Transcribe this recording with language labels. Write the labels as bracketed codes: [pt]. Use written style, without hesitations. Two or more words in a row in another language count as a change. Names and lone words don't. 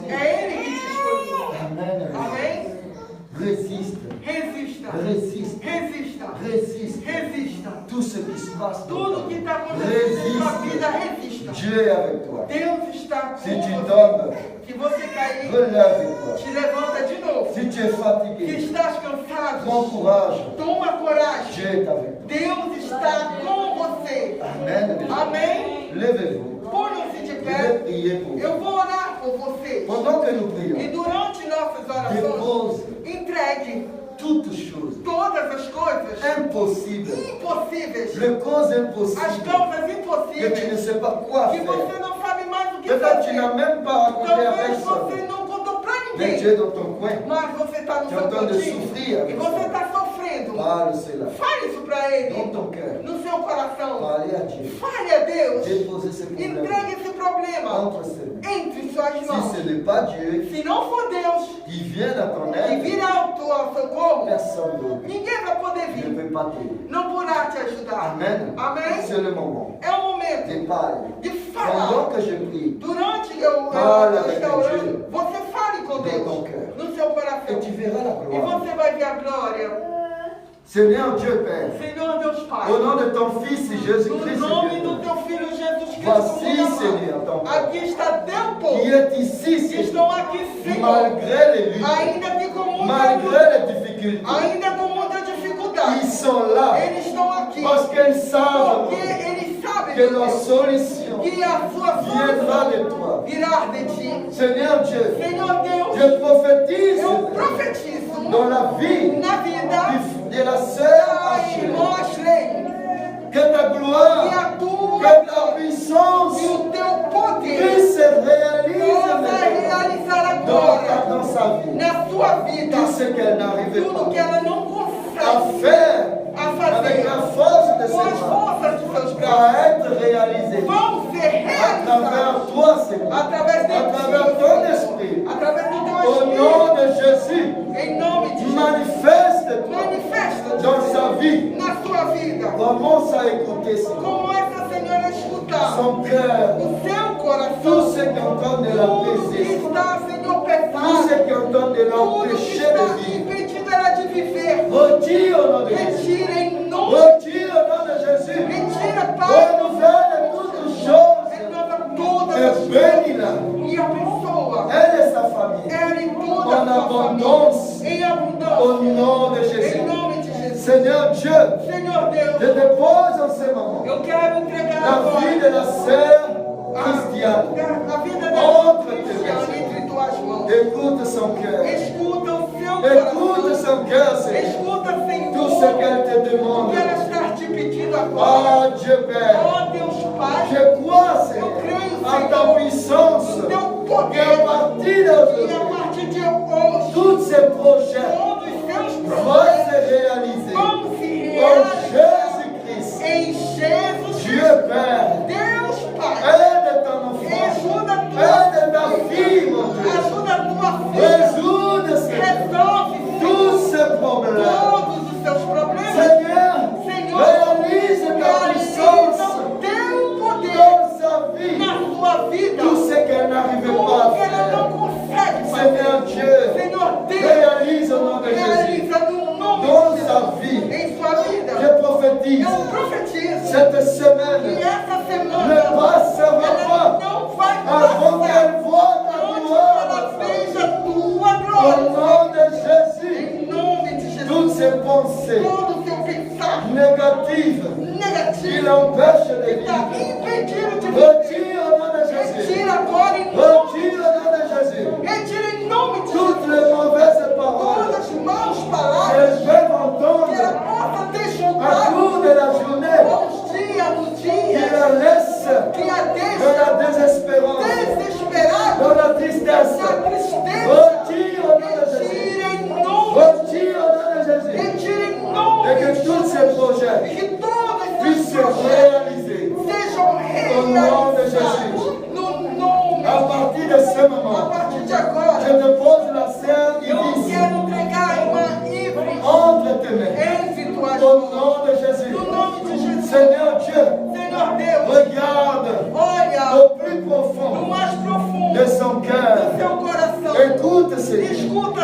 [pt] É Ele que te escolheu. [fr] Amen. [pt] Amém? [fr] Résiste. [pt] Resista. [fr] Résiste. [pt] Resista. [fr] Résiste. [pt] Resista. [fr] Tout ce qui se passe dans [pt] Tudo [fr] ta [pt] que [fr] vie. [pt] está acontecendo na sua vida, resista. [fr] Dieu est avec toi. [pt] Deus está com [fr] Si tu [pt] você. [fr] tombes, [pt] Se você cair, [fr] relève-toi. [pt] te levanta de novo. [fr] Si tu es [pt] Se [fr] fatigué, [pt] estás cansado, [fr] prends courage. [pt] toma coragem. [fr] Dieu est avec toi. [pt] Deus está com você. [fr] Amen. [pt] Amém? [fr] Levez-vous. [pt] Ponham-se de [fr] Je vais [pt] pé. [fr] prier pour vous. [pt] Eu vou orar por vocês. [fr] Pendant que nous [pt] E [fr] prions, [pt] durante nossas orações, [fr] dépose [pt] entregue [fr] toutes choses [pt] todas as coisas [fr] impossibles. [pt] impossíveis. [fr] Les causes [pt] As [fr] impossibles [pt] causas [fr] que tu ne [pt] impossíveis. [fr] sais pas quoi [pt] Que [fr] faire. [pt] você não sabe mais o que [fr] Peut-être tu n'as [pt] fazer. [fr] même pas raconté à [pt] Talvez você [fr] personne. [pt] não contou pra [fr] Mais [pt] ninguém. [fr] Dieu est dans ton coin. [pt] Mas você está no [fr] Tu es [pt] seu [fr] en train de [pt] cantinho. [fr] souffrir [pt] E [fr] avec [pt] você [fr] ça. [pt] está sofrendo. [fr] Parle cela. [pt] Fale isso para [fr] Dans [pt] Ele. [fr] ton cœur. [pt] No seu coração. [fr] Parlez à Dieu. [pt] Fale a Deus. [fr] Déposez ce problème [pt] Entregue esse problema [fr] entre ses mains. [pt] entre suas [fr] Si [pt] mãos. [fr] ce n'est pas Dieu [pt] Se não for Deus [fr] qui vient à ton [pt] que [fr] aide, [pt] vir ao teu socorro, [fr] personne d'autre [pt] ninguém vai poder [fr] ne [pt] vir. [fr] peut pas t'aider. [pt] Não poderá te ajudar. [fr] Amen. [pt] Amém? [fr] C'est le moment. [pt] É o momento [fr] De parler. [pt] de [fr] Pendant [pt] falar. [fr] que je prie, [pt] Durante eu Fala estar com orando, Deus. você fale com [fr] Dans [pt] Deus [fr] ton cœur. [pt] no seu [fr] et [pt] coração. [fr] tu verras la [pt] E [fr] gloire. [pt] você vai ver a glória. [fr] Seigneur Dieu Père, [pt] Senhor Deus Pai. [fr] au nom de ton Fils [pt] No [fr] Jésus-Christ, [pt] nome do teu filho Jesus Cristo. [fr] voici, [pt] muito amado. [fr] Seigneur, ton peuple, [pt] Aqui está teu [fr] qui [pt] povo. [fr] est ici, [pt] Que [fr] Seigneur, [pt] estão aqui, Senhor. [fr] malgré les luttes, [pt] Ainda que com muita [fr] malgré [pt] luta. [fr] les difficultés, [pt] Ainda com muita [fr] ils [pt] dificuldade. [fr] sont là [pt] Eles estão aqui. [fr] parce qu'ils savent [pt] Porque eles sabem [fr] que leur solution [pt] que a sua [fr] viendra [pt] solução [fr] de toi. [pt] virá de ti. [fr] Seigneur Dieu, [pt] Senhor Deus, [fr] je prophétise [pt] eu profetizo [fr] dans la vie [pt] na vida [fr] de la sœur [pt] da [fr] Achille [pt] irmã Ashley [fr] que ta [pt] que [fr] gloire [pt] a tua tua [fr] que ta [pt] glória [fr] puissance [pt] e o teu poder [fr] puisse se réaliser [pt] possa [fr] maintenant [pt] realizar agora [fr] dans sa vie. [pt] na sua vida [fr] Tout ce qu'elle n'arrivait [pt] tudo que [fr] pas [pt] ela não [fr] à [pt] consegue [fr] faire [pt] a [fr] avec [pt] fazer [fr] la force de [pt] com as [fr] ses bras [pt] forças de seus braços [fr] va être réalisé [pt] vão ser [fr] à travers [pt] realizadas [fr] toi, Seigneur, [pt] através de [fr] à travers [pt] ti, [fr] ton esprit. [pt] através do teu [fr] Au [pt] Espírito, [fr] nom de Jésus, [pt] em nome de Jesus. [fr] manifeste-toi [pt] Manifesta [fr] dans sa vie. [pt] na sua vida. [fr] Commence à écouter, Seigneur, [pt] Como essa senhora escutar [fr] son cœur, [pt] o seu [fr] tout [pt] coração, [fr] ce qui est en train de [pt] tudo que [fr] l'apaiser, [pt] está, Senhor, [fr] tout [pt] pesado, [fr] ce qui est en train de [pt] tudo que [fr] l'empêcher [pt] está [fr] de vivre. [pt] impedindo ela de viver. [fr] Retire au nom de Jésus. [pt] Retira em nome, [fr] Retire au nom de Jésus. [pt] retira, Pai, [fr] Renouvelle toutes choses [pt] renova todas [fr] et [pt] as coisas [fr] bénis-la. [pt] e abençoa [fr] Elle et sa famille. [pt] ela e toda a [fr] En [pt] sua [fr] abondance. [pt] família, em [fr] Au [pt] abundância, [fr] nom de Jésus. [pt] em nome de Jesus. [fr] Seigneur Dieu, [pt] Senhor [fr] je [pt] Deus, [fr] dépose en ce moment [pt] eu quero entregar [fr] la [pt] agora [fr] vie de la sœur Christiane. [pt] a vida da [fr] Entre [pt] Cristiana [fr] tes [pt] entre tuas mãos. [fr] Écoute son cœur. [pt] Escuta o seu [fr] Écoute [pt] coração. [fr] son cœur, Seigneur. [pt] Escuta, Senhor, [fr] Tout ce qu'elle te [pt] o [fr] demande. [pt] que ela está te pedindo agora. [fr] Oh Dieu Père, [pt] Oh Deus Pai, [fr] je crois, Seigneur, à ta puissance. [pt] o teu [fr] Et [pt] poder [fr] à partir [pt] e [fr] d'aujourd'hui, [pt] a partir de hoje, [fr] tous ces projets [pt] todos os seus [fr] vont [pt] projetos [fr] se réaliser. [pt] vão se [fr] En [pt] realizar [fr] Jésus-Christ, [pt] em Jesus [fr] Dieu [pt] Cristo. [fr] Père, [pt] Deus Pai, [fr] aide ton enfant, [pt] ajuda a [fr] aide ta [pt] tua [fr] fille, mon Dieu. [pt] ajuda a tua filha, [fr] Résoudre, Seigneur, [pt] resolve, [fr] tous [pt] Senhor, [fr] ces problèmes. [pt] todos os seus problemas. [fr] Seigneur, [pt] Senhor, [fr] réalise ta puissance [pt] realiza o teu poder [fr] dans sa vie. [pt] na sua vida, [fr] Tout ce qu'elle n'arrivait pas [pt] tudo [fr] à [pt] que ela [fr] faire. [pt] não consegue [fr] Seigneur [pt] fazer. [fr] Dieu, [pt] Senhor Deus, [fr] réalise au nom de Jésus. [pt] realiza no nome [fr] Dans [pt] de [fr] sa [pt] Jesus [fr] vie, [pt] em sua vida. [fr] je prophétise [pt] Eu profetizo [fr] cette [pt] que [fr] semaine [pt] essa [fr] ne [pt] semana [fr] passera [pt] ela [fr] pas [pt] não vai [fr] avant [pt] passar [fr] qu'elle voie ta [pt] antes que [fr] gloire. [pt] ela veja a tua [fr] Au [pt] glória. [fr] nom de Jésus, [pt] Em nome de Jesus, [fr] toutes ces pensées [pt] todo o seu pensar [fr] négatives qui [pt] negativo [fr] l'empêchent de [pt] que está [fr] vivre, [pt] impedindo de viver, [fr] retire au nom de Jésus. [pt] retira agora em nome, [fr] Retire au nom de Jésus. [pt] retira em nome de Jesus [fr] Toutes les mauvaises paroles [pt] todas as más palavras [fr] qu'elles peuvent [pt] que ela [fr] entendre [pt] possa ter [fr] à [pt] julgado [fr] cours de la journée, [pt] bons dias no [fr] qui [pt] dia, [fr] la laissent [pt] que a [fr] dans [pt] deixa [fr] la désespérance, [pt] desesperada, [fr] dans la tristesse. [pt] na tristeza, [fr] Retire au nom de Jésus. [pt] retira em nome, [fr] Retire au nom de Jésus. [pt] retira em nome [fr] Et que tous ces projets [pt] que todos [fr] puissent [pt] esses [fr] se [pt] projetos [fr] réaliser. [pt] sejam realizados no nome, [fr] À partir de ce [pt] a [fr] moment, [pt] partir de [fr] je [pt] agora. [fr] depose la sœur [pt] Eu [fr] Iris [pt] quero entregar a irmã Ivre [fr] entre tes mains. [pt] entre tuas [fr] Au [pt] mãos. [fr] nom de Jésus. [pt] No nome de Jesus. [fr] Seigneur Dieu, [pt] Senhor Deus, [fr] regarde [pt] olha [fr] au plus [pt] no [fr] profond [pt] mais profundo [fr] de son [pt] do [fr] cœur. [pt] seu coração. [fr] Écoute, Seigneur, [pt] Escuta,